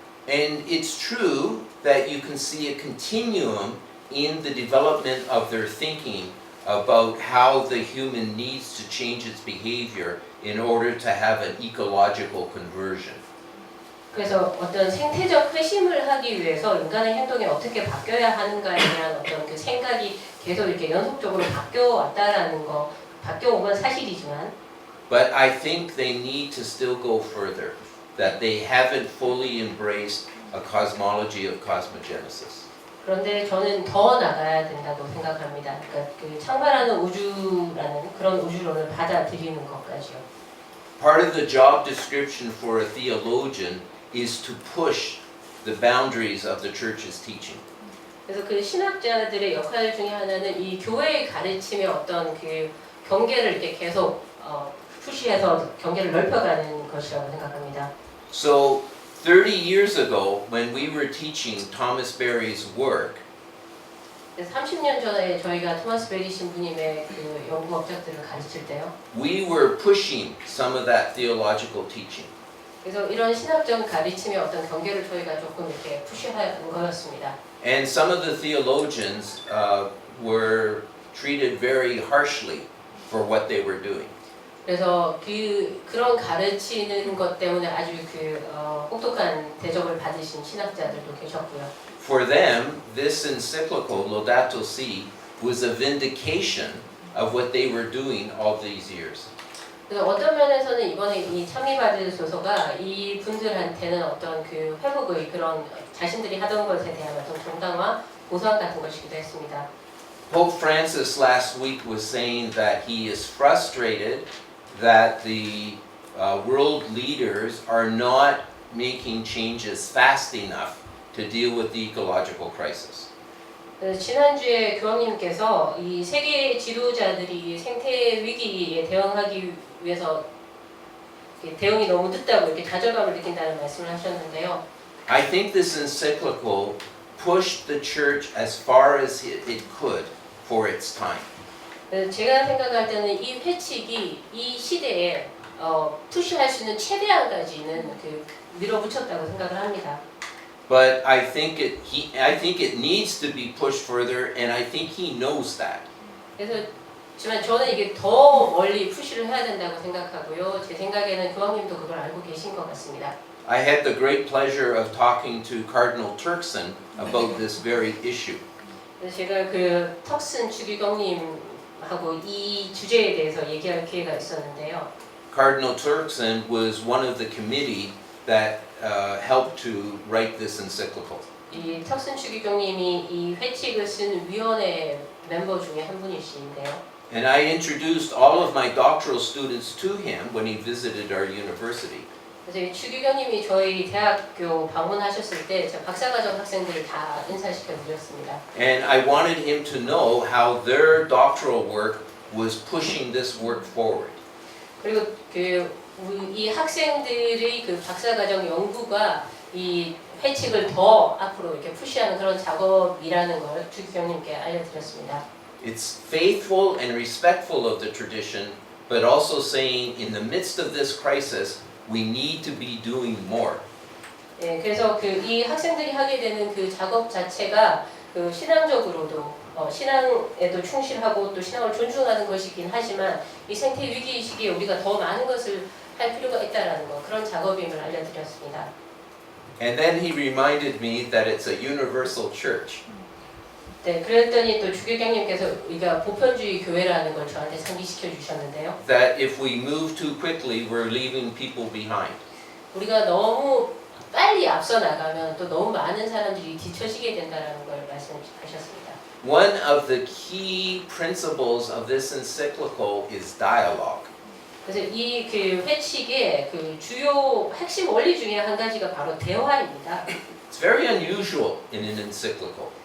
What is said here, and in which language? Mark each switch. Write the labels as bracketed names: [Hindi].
[English] And it's true that you can see a continuum in the development of their thinking about how the human needs to change its behavior in order to have an ecological conversion. [Korean] 그래서 어떤 생태적 회심을 하기 위해서 인간의 행동이 어떻게 바뀌어야 하는가에 대한 어떤 그 생각이 계속 이렇게 연속적으로 바뀌어 왔다라는 거, 바뀌어 온 건 사실이지만 [English] But I think they need to still go further, that they haven't fully embraced a cosmology of cosmogenesis. [Korean] 그런데 저는 더 나가야 된다고 생각합니다. 그러니까 창발하는 우주라는 그런 우주론을 받아들이는 것까지요. [English] Part of the job description for a theologian is to push the boundaries of the church's teaching. [Korean] 그래서 그 신학자들의 역할 중에 하나는 이 교회의 가르침의 어떤 경계를 이렇게 계속 푸시해서 경계를 넓혀가는 것이라고 생각합니다. [English] So 30 years ago, when we were teaching Thomas Berry's work, [Korean] 30년 전에 저희가 토마스 베리 신부님의 연구 업적들을 가르칠 때요. [English] we were pushing some of that theological teaching. [Korean] 그래서 이런 신학적 가르침의 어떤 경계를 저희가 조금 이렇게 푸시한 거였습니다. [English] And some of the theologians were treated very harshly for what they were doing. [Korean] 그래서 그런 가르치는 것 때문에 아주 혹독한 대접을 받으신 신학자들도 계셨고요. [English] For them, this encyclical Laudato Si was a vindication of what they were doing all these years. [Korean] 그래서 어떤 면에서는 이번에 이 참여받으소서가 이 분들한테는 어떤 회복의 그런 자신들이 하던 것에 대한 어떤 정당화, 보상 같은 것이기도 했습니다. [English] Pope Francis last week was saying that he is frustrated that the world leaders are not making changes fast enough to deal with the ecological crisis. [Korean] 지난주에 교황님께서 이 세계 지도자들이 생태 위기에 대응하기 위해서 대응이 너무 늦다고 이렇게 좌절감을 느낀다는 말씀을 하셨는데요. [English] I think this encyclical pushed the church as far as it could for its time. [Korean] 제가 생각할 때는 이 회칙이 이 시대에 푸시할 수 있는 최대한까지는 밀어붙였다고 생각을 합니다. [English] But I think it needs to be pushed further, and I think he knows that. [Korean] 그래서 하지만 저는 이게 더 멀리 푸시를 해야 된다고 생각하고요. 제 생각에는 교황님도 그걸 알고 계신 것 같습니다. [English] I had the great pleasure of talking to Cardinal Turkson about this very issue. [Korean] 그래서 제가 그 턱슨 주기경님하고 이 주제에 대해서 얘기할 기회가 있었는데요. [English] Cardinal Turkson was one of the committee that helped to write this encyclical. [Korean] 이 턱슨 주기경님이 이 회칙을 쓴 위원회 멤버 중에 한 분이신데요. [English] And I introduced all of my doctoral students to him when he visited our university. [Korean] 그래서 이 주기경님이 저희 대학교 방문하셨을 때 제가 박사과정 학생들을 다 인사시켜 드렸습니다. [English] And I wanted him to know how their doctoral work was pushing this work forward. [Korean] 그리고 이 학생들의 그 박사과정 연구가 이 회칙을 더 앞으로 이렇게 푸시하는 그런 작업이라는 걸 주기경님께 알려드렸습니다. [English] It's faithful and respectful of the tradition, but also saying in the midst of this crisis, we need to be doing more. [Korean] 예, 그래서 이 학생들이 하게 되는 그 작업 자체가 그 신앙적으로도 신앙에도 충실하고 또 신앙을 존중하는 것이긴 하지만 이 생태 위기 시기에 우리가 더 많은 것을 할 필요가 있다라는 거 그런 작업임을 알려드렸습니다. [English] And then he reminded me that it's a universal church. [Korean] 네, 그랬더니 또 주기경님께서 우리가 보편주의 교회라는 걸 저한테 상기시켜 주셨는데요. [English] That if we move too quickly, we're leaving people behind. [Korean] 우리가 너무 빨리 앞서 나가면 또 너무 많은 사람들이 뒤처지게 된다라는 걸 말씀하셨습니다. [English] One of the key principles of this encyclical is dialogue. [Korean] 그래서 이 그 회칙의 그 주요 핵심 원리 중에 한 가지가 바로 대화입니다. [English] It's very unusual in an encyclical.